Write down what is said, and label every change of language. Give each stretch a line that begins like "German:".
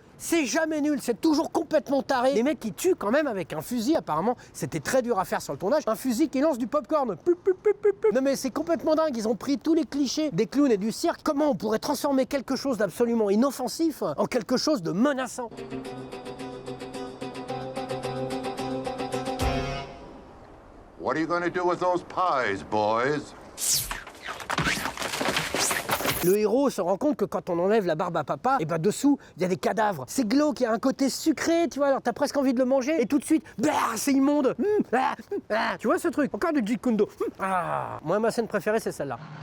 French: c'est jamais nul, c'est toujours complètement taré. Les mecs qui tuent quand même avec un fusil, apparemment, c'était très dur à faire sur le tournage. Un fusil qui lance du popcorn. Non mais c'est complètement dingue, ils ont pris tous les clichés des clowns et du cirque. Comment on pourrait transformer quelque chose d'absolument inoffensif en quelque chose de menaçant?
English: What are you going to do with those pies, boys?
French: Le héros se rend compte que quand on enlève la barbe à papa, et ben dessous, il y a des cadavres. C'est glauque, il y a un côté sucré, tu vois, alors t'as presque envie de le manger, et tout de suite, c'est immonde. Tu vois ce truc? Encore du Jeet Kune Do. Moi, ma scène préférée, c'est celle-là.